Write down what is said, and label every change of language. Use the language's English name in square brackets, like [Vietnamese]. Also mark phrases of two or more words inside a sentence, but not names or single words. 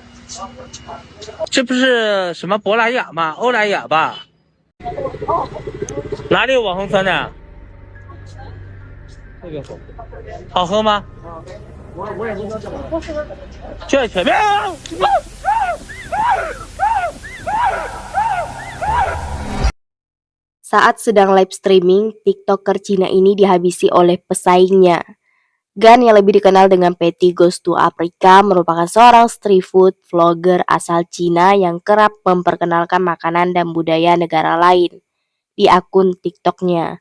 [Chinese] 这不是什么博莱雅吗？欧莱雅吧？哪里有网红酸奶？这个好喝吗？我也不知道怎么。就在前面。 [Indonesian] Saat sedang [English] live streaming, [Indonesian] TikToker Cina ini dihabisi oleh pesaingnya. Gan yang lebih dikenal dengan Patty Goes to Africa merupakan seorang [English] street food vlogger [Indonesian] asal Cina yang kerap memperkenalkan makanan dan budaya negara lain di akun TikToknya.